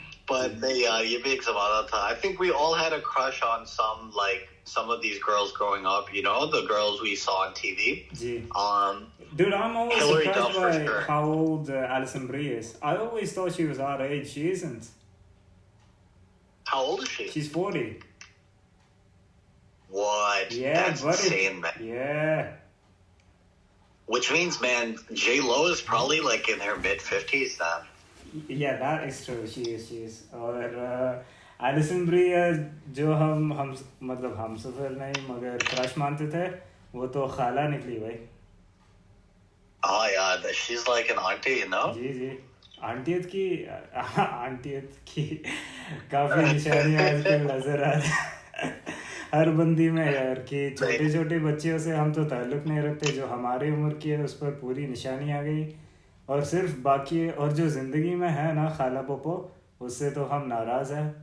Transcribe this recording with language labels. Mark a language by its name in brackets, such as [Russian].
[Hindi] But ये भी एक ज़माना था. [English] I think we all had a crush on some of these girls growing up, the girls we saw on TV. Dude, I'm always Hillary surprised Duff, by for sure. how old Alison Brie is. I always thought she was our age. She isn't. How old is she? She's 40. What? Yeah, that's buddy. Insane, man. Yeah. Which means, man, J-Lo is probably like in her mid-50s now. Yeah, that is true. She is. [Hindi] और Alison Brie जो हम मतलब हम सफर नहीं मगर crush मानते थे, वो तो खाला निकली भाई. [English] यार, she's like an auntie, you know. [Hindi] जी आंटियत की काफी निशानियां आजकल नजर आ रही हर बंदी में यार कि छोटे नहीं, छोटे बच्चियों से हम तो ताल्लुक नहीं रखते, जो हमारी उम्र की है उस पर पूरी निशानी आ गई। और सिर्फ बाकी और जो ज़िंदगी में है ना खाला पोपो, उससे तो हम नाराज़ हैं।